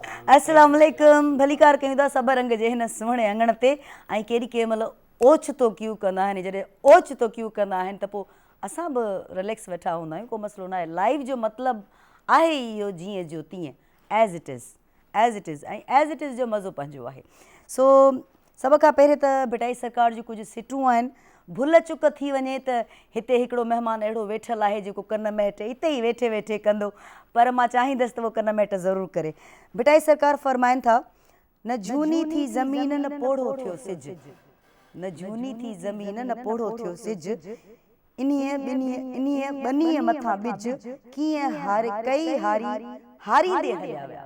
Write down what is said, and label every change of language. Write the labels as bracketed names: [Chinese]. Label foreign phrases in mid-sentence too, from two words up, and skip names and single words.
[Arabic] السلام عليكم. [Sindhi] भली कार कयूं था सब रंग जे हिन सुहिणे अंगण ते ऐं केॾी कंहिं महिल ओचितो क्यू कंदा आहिनि। जॾहिं ओचितो क्यू कंदा आहिनि त पोइ असां बि रिलैक्स वेठा हूंदा आहियूं, को मसइलो न आहे। लाइफ जो मतिलबु आहे इहो जीअं जो तीअं, [English] as it is [Sindhi] ऐं [English] as it is [Sindhi] जो मज़ो पंहिंजो आहे। सो सभ खां पहिरियों त भिटाई सरकार जूं कुझु सिटूं आहिनि। भुल चुक थी वञे त हिते हिकिड़ो महिमान अहिड़ो वेठल आहे जेको कन महट हिते ई वेठे वेठे कंदो, पर मां चाहींदसि त उहो कन महट ज़रूरु करे। भिटाई सरकार फरमाइनि था, न झूनी थी ज़मीन न पोढ़ो थियो सिज, न झूनी थी ज़मीन न पोढ़ो थियो सिज, इन्हीअ ॿनीअ मथां ॿिज कीअं हारे कई हारींदे हलिया विया।